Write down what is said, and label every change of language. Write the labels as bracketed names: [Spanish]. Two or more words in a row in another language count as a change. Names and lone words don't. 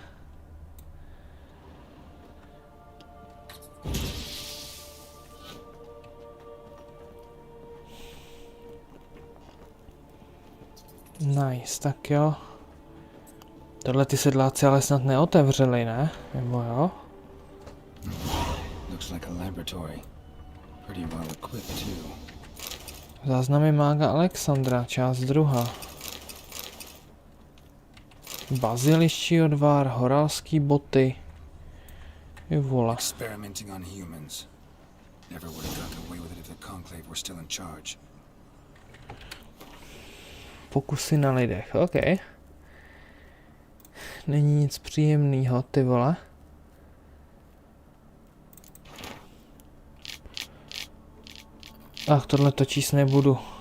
[Czech] Nice, tak jo. Tohle ty sedláci ale snad neotevřeli, ne? Nebo jo? [English] Looks like a laboratory. Pretty well equipped too. [Czech] Záznamy mága Alexandra, část 2. Baziliští odvar, horálský boty. I vola. [English] Experimenting on humans. Never would have gotten away with it if the conclave were still in charge. [Czech] Pokusy na lidech, OK. Není nic příjemného, ty vole. Ach, tohle to číst nebudu.